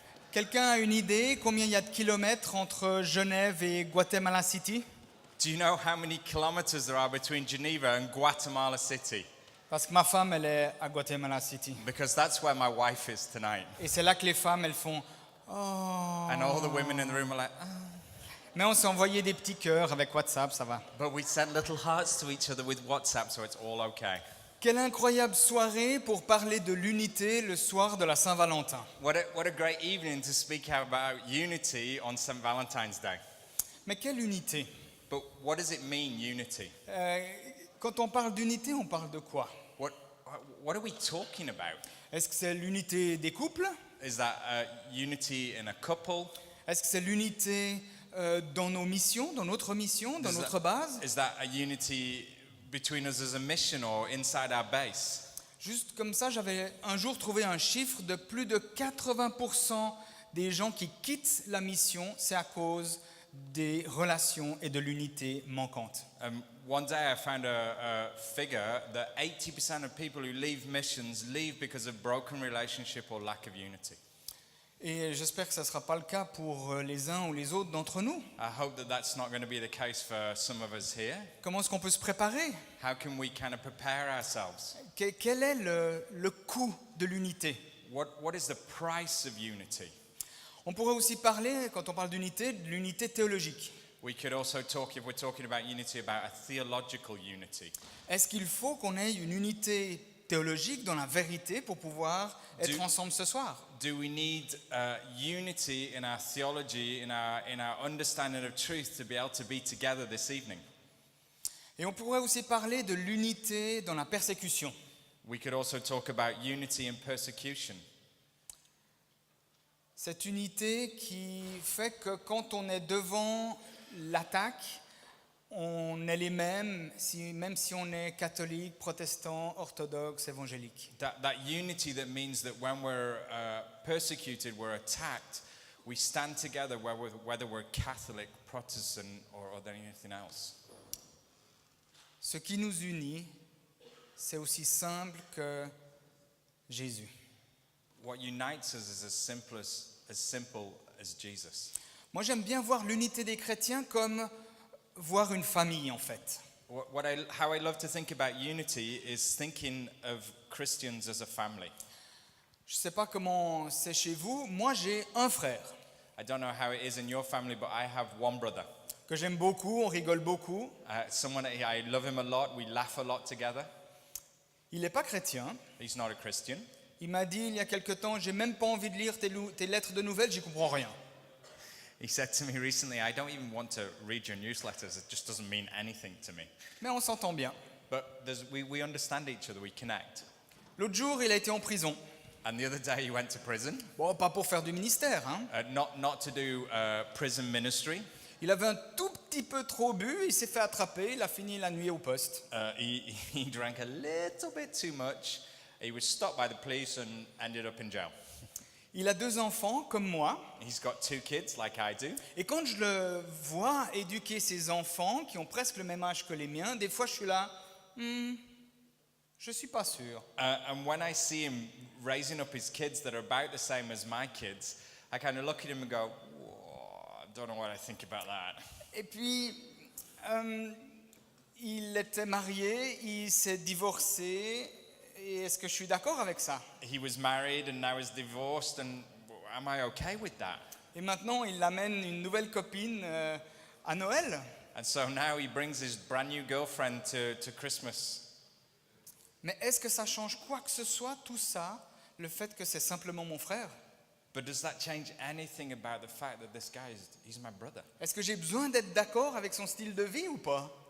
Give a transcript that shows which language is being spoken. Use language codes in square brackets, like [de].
[fr] Quelqu'un a une idée combien il y a de kilomètres entre Genève et Guatemala City? [en] Do you know how many kilometers there are between Geneva and Guatemala City? [fr] Parce que ma femme, elle est à Guatemala City. [en] Because that's where my wife is tonight. [fr] Et c'est là que les femmes, elles font « Oh ». [en] And all the women in the room are like, oh. [fr] Mais on s'est envoyé des petits cœurs avec WhatsApp, ça va. [en] But we sent little hearts to each other with WhatsApp, so it's all okay. [fr] Quelle incroyable soirée pour parler de l'unité le soir de la Saint-Valentin. [en] What a great evening to speak about unity on St. Valentine's Day. [fr] Mais quelle unité? [en] But what does it mean, unity? [fr] Quand on parle d'unité, on parle de quoi? [en] What are we talking about? [fr] Est-ce que c'est l'unité des couples? [en] Is that unity in a couple? [fr] Est-ce que c'est l'unité dans nos missions, dans notre mission, dans notre base? [en] Is that a unity between us as a mission or inside our base? [fr] Juste comme ça, j'avais un jour trouvé un chiffre de plus de 80% des gens qui quittent la mission, c'est à cause des relations et de l'unité manquante. [en] One day I found a figure that 80% of people who leave missions leave because of broken relationship or lack of unity. [fr] Et j'espère que ça ne sera pas le cas pour les uns ou les autres d'entre nous. [en] I hope that that's not going to be the case for some of us here. [fr] Comment est-ce qu'on peut se préparer? [en] How can we kind of prepare ourselves? [fr] Quel est le coût de l'unité? [en] What is the price of unity? [fr] On pourrait aussi parler, quand on parle d'unité, de l'unité théologique. [en] We could also talk, if we're talking about unity, about a theological unity. [fr] Est-ce qu'il faut qu'on ait une unité théologique dans la vérité pour pouvoir être ensemble ce soir? [en] Do we need unity in our theology, in our understanding of truth to be able to be together this evening? [fr] Et on pourrait aussi parler de l'unité dans la persécution. [en] We could also talk about unity in persecution. [fr] Cette unité qui fait que quand on est devant l'attaque, on est les mêmes, même si on est catholique, protestant, orthodoxe, évangélique. [en] That unity that means that when we're persecuted, we're attacked, we stand together whether we're Catholic, Protestant, or anything else. [fr] Ce qui nous unit, c'est aussi simple que Jésus. [en] What unites us is as simple as Jesus. [fr] Moi, j'aime bien voir l'unité des chrétiens comme voir une famille, en fait. [en] How I love to think about unity is thinking of Christians as a family. [fr] Je ne sais pas comment c'est chez vous. Moi, j'ai un frère [en] I don't know how it is in your family, but I have one brother. [fr] que j'aime beaucoup, on rigole beaucoup. [en] Someone I love him a lot. We laugh a lot together. [fr] Il n'est pas chrétien. [en] He's not a Christian. [fr] Il m'a dit il y a quelque temps, j'ai même pas envie de lire tes lettres de nouvelles, j'y comprends rien. [en] He said to me recently, I don't even want to read your newsletters. It just doesn't mean anything to me. [fr] Mais on s'entend bien. [en] But we understand each other. We connect. [fr] L'autre jour, il a été en prison. [en] And the other day he went to prison. [fr] Bon, pas pour faire du ministère, hein. [en] Not to do prison ministry. [fr] Il avait un tout petit peu trop bu, il s'est fait attraper, il a fini la nuit au poste. [en] He drank a little bit too much. He was stopped by the police and ended up in jail. [fr] Il a 2 enfants, comme moi. [en] He's got 2 kids, like I do. [fr] Et quand je le vois éduquer ses enfants, qui ont presque le même âge que les miens, des fois je suis là, je suis pas sûr. [en] And when I see him raising up his kids that are about the same as my kids, I kind of look at him and go, I don't know what I think about that. [fr] Et puis, il était marié, il s'est divorcé, et est-ce que je suis d'accord avec ça? [en] He was married and now he's divorced, and am I okay with that? [fr] Et maintenant, il amène une nouvelle copine à Noël. [en] And so now he brings his brand new girlfriend to Christmas. [fr] Mais est-ce que ça change quoi que ce soit, tout ça, le fait que c'est simplement mon frère? [en] But does that change anything about the fact that this guy he's my brother? [fr] Est-ce que j'ai besoin d'être d'accord avec son style de vie ou pas?